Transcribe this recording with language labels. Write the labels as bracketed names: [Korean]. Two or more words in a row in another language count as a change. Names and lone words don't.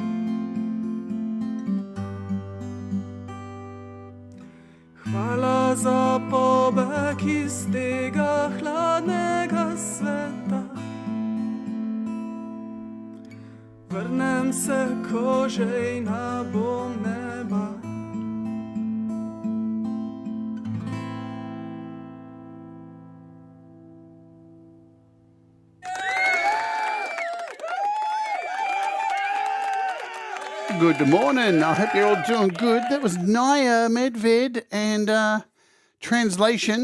[Slovenian] Hvala za pobeg iz tega hladnega sveta. Vrnem se, ko žejna bom neba. [English] Good morning. I hope you're all doing good. That was Naya Medved, and translation.